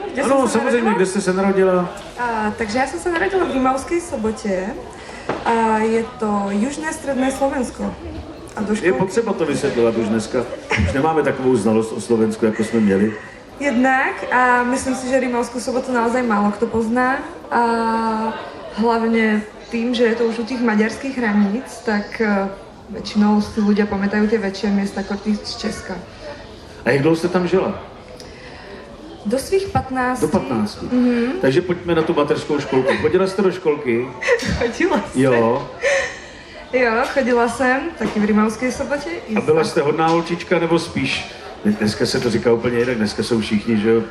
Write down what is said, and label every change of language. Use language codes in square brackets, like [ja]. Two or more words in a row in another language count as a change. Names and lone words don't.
[cs] Ano, samozřejmě, kde jste se narodila? Takže já jsem se narodila v Rimavskej Sobotě a je to južné středné Slovensko. A do školky... Je potřeba to vysvětlovat už dneska. Už nemáme takovou znalost o Slovensku, jako jsme měli. [sk] Jednak a myslím si, že Rimavskú Sobotu naozaj málo kto pozná. A hlavne tým, že je to už u tých maďarských hraníc, tak väčšinou si ľudia pamätajú tie väčšie miesta ako tí z Česka. [cs] A jak dlouho jste tam žila? Do svých 15. Do 15. Takže pojďme na tu mateřskou školku. Chodila jste do školky? Chodila jsem. Jo. Jo, chodila jsem, taky v Rimavskej Sobotě. A byla jste hodná holčička, nebo spíš? Dneska se to říká úplně jinak, dneska jsou všichni, že jo?